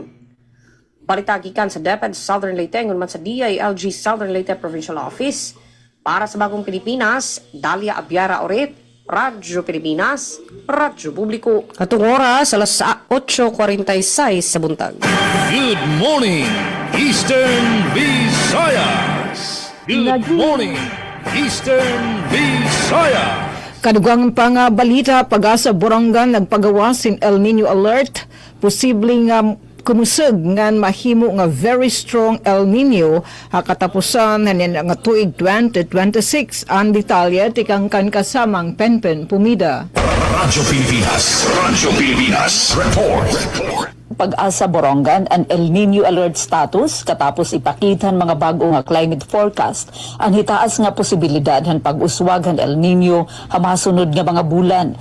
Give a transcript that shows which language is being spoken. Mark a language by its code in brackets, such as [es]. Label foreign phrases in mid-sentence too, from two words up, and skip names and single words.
[ceb] Balita gikan sa DepEd Southern Leyte ngon man sa DILG Southern Leyte Provincial Office para sa Bagong Pilipinas, Dalia Abiara Oret, Radyo Pilipinas, Radyo Publiko. Katong oras, alas 8:46 sa buntag. [en] Good morning, Eastern Visayas. Good morning, Eastern Visayas. [war] Kadugang pang balita, Pag-asa Borongan nagpagawas sin El Nino Alert, posibleng kumusog nga mahimo nga [en] very strong [war] El Nino katapusan nga tuig 2026. Ang detalye tikang kan kasamang Penpen Pumida. Radyo Pilipinas Report. Pag-asa Borongan ang El Nino Alert status katapos ipakitan mga bago nga [en] climate forecast [war] ang hitaas nga posibilidad han pag-uswag han El Nino hamasunod nga mga bulan.